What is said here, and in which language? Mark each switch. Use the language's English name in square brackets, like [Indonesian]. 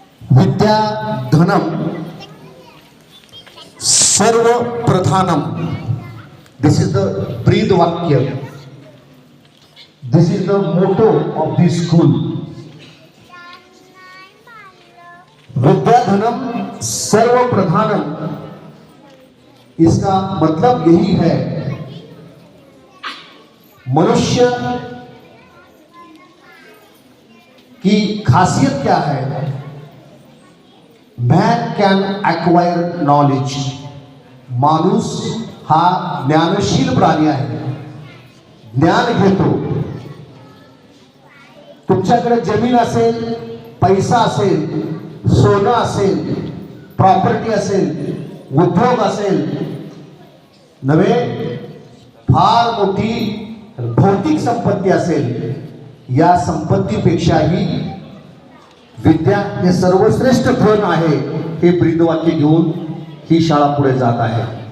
[Sanskrit] Vidya Dhanam Sarva Pradhanam. [English] This is the Breed Vakya. This is the motto of this school. [Sanskrit] Vidya Dhanam Sarva Pradhanam. [Hindi] इसका मतलब यही है, मनुष्य की खासियत क्या है? [English] Man can acquire knowledge. [Marathi] माणूस हा ज्ञानशील प्राणी आहे, ज्ञान घेतो. तुमच्याकडे जमीन असेल, पैसा असेल, सोनं असेल, प्रॉपर्टी असेल, उद्योग असेल, नव्हे फार मोठी भौतिक संपत्ती असेल, या संपत्तीपेक्षाही विद्या हे सर्वश्रेष्ठ धन आहे, हे ब्रीदवाक्य घेऊन ही शाळा पुढे जात आहे.